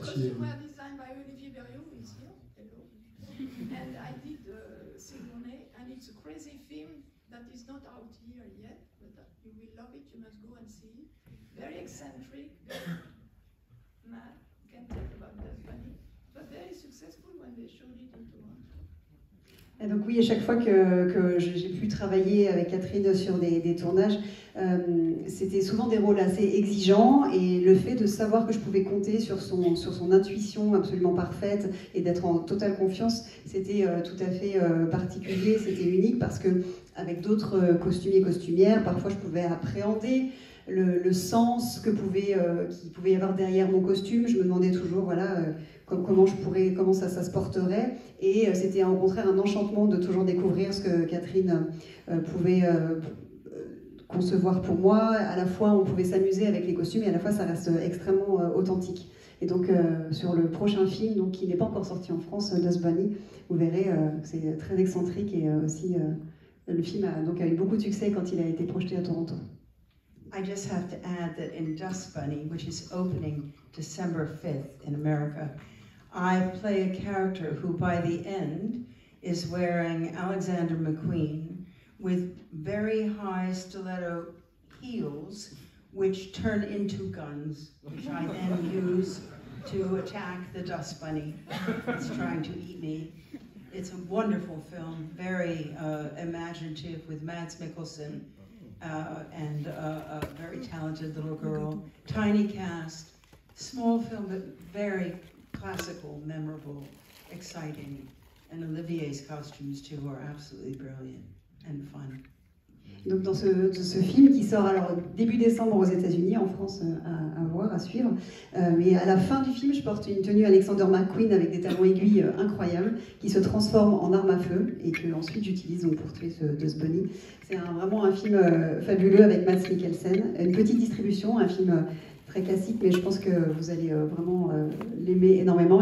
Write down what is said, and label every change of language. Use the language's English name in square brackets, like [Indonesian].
[English] costumes were designed by Olivier Berriot, who is here. Hello. And I did Sigourney, and it's a crazy film that is not out here yet, but you will love it. You must go and see it. Very eccentric, very mad. Can't tell about Dust Bunny, but very successful when they showed it in Toronto. [French] Et donc oui, à chaque fois que j'ai pu travailler avec Catherine sur des tournages, c'était souvent des rôles assez exigeants, et le fait de savoir que je pouvais compter sur son intuition absolument parfaite et d'être en totale confiance, c'était tout à fait particulier, c'était unique, parce que avec d'autres costumiers et costumières, parfois je pouvais appréhender le sens qu'il pouvait y avoir derrière mon costume. Je me demandais toujours, voilà, comment ça se porterait, et c'était au contraire un enchantement de toujours découvrir ce que Catherine pouvait concevoir pour moi. À la fois on pouvait s'amuser avec les costumes, et à la fois ça reste extrêmement authentique. Et donc sur le prochain film, donc, qui n'est pas encore sorti en France, Dust Bunny, vous verrez que c'est très excentrique, et aussi le film a eu beaucoup de succès quand il a été projeté à Toronto. [English] I just have to add that in Dust Bunny, which is opening December 5th in America, I play a character who by the end is wearing Alexander McQueen with very high stiletto heels which turn into guns, which I then use to attack the Dust Bunny that's trying to eat me. It's a wonderful film, very imaginative, with Mads Mikkelsen and a very talented little girl. Tiny cast, small film, but very classical, memorable, exciting. And Olivier's costumes too are absolutely brilliant and fun. [French] Donc dans ce film qui sort alors début décembre aux États-Unis, en France à voir, à suivre. Mais à la fin du film, je porte une tenue Alexander McQueen avec des talons aiguilles incroyables qui se transforme en arme à feu et que ensuite j'utilise donc pour tuer ce bunny. C'est vraiment un film fabuleux avec Mads Mikkelsen. Une petite distribution, un film très classique, mais je pense que vous allez vraiment l'aimer énormément.